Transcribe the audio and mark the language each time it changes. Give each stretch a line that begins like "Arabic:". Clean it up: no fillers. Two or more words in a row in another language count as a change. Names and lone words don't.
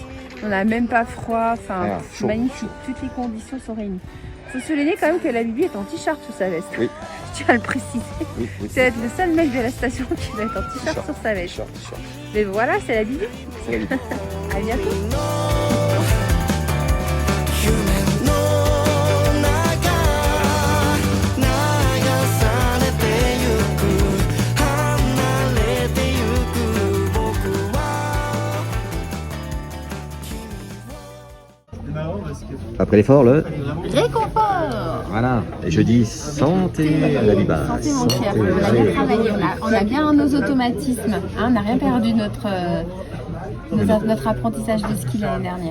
French: On n'a même pas froid, enfin Rien, c'est chaud, magnifique. chaud. Toutes les conditions sont réunies. Faut souligner quand même que la Bibi est en t-shirt sous sa veste. Oui. Je tiens à le préciser. Oui. C'est être le seul mec de la station qui va être en t-shirt sur sa veste. T-shirt. Mais voilà, c'est la Bibi. C'est la Bibi. À bientôt.
Japanese: 夢の中流されてゆく離れてゆく僕は
French: Après l'effort, le Réconfort. voilà. Et je dis santé à la Biba. Santé mon cœur. On a bien travaillé, on a bien nos automatismes. Hein, on n'a rien perdu de notre apprentissage de ski l'année dernière.